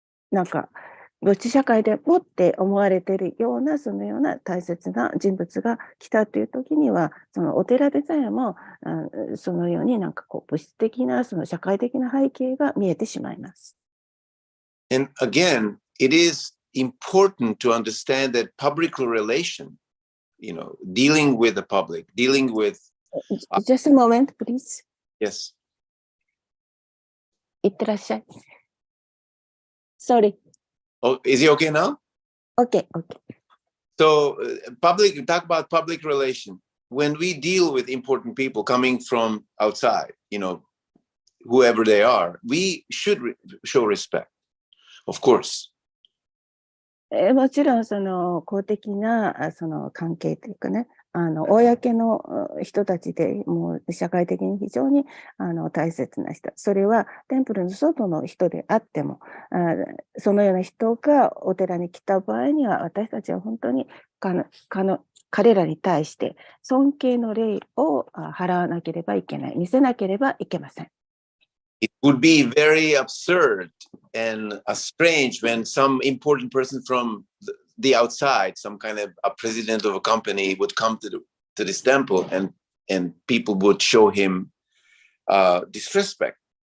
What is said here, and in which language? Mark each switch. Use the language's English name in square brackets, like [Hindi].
[Japanese] なんか物質社会でもって思われているようなそのような大切な人物が来たという時には、そのお寺でさえもそのようになんかこう物質的なその社会的な背景が見えてしまいます。 [English] And again, it is important to understand that public relation, dealing with the public, dealing with Just a moment, please. Yes. [Japanese] いってらっしゃい。 [English] Sorry. Oh, is he okay now? Okay. So, talk about public relation. When we deal with important people coming from outside, whoever they are, we should show respect, of course. [Japanese] もちろんその公的なその関係というかね、公の人たちでもう社会的に非常に大切な人、それはテンプルの外の人であっても、そのような人がお寺に来た場合には、私たちは本当に彼らに対して尊敬の礼を払わなければいけない、見せなければいけません。 [English] It would be very absurd and strange when some important person from the outside, some kind of a president of a company, would come to this temple and people would show him disrespect.